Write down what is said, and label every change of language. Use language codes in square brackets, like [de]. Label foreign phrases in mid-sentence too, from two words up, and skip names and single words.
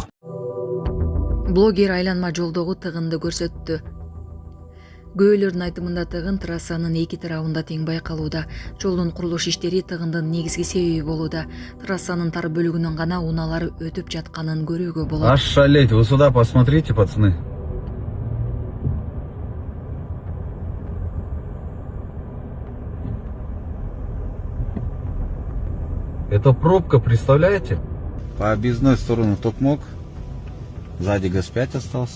[ky] Блогер айланма жолдогу тыгынды көрсөттү. Көөлөрдүн айтымында тыгын трассанын эки тарабында тең байкалууда. Жолдун курулуш иштери тыгындын негизги себеби болууда. Трассанын тар бөлүгүнөн гана унаалар өтүп жатканын көрүүгө болот. [ru] Аж шалеть, вы сюда посмотрите, пацаны. Это пробка, представляете? По объездной стороне Токмок. Сзади ГАЗ-5 остался.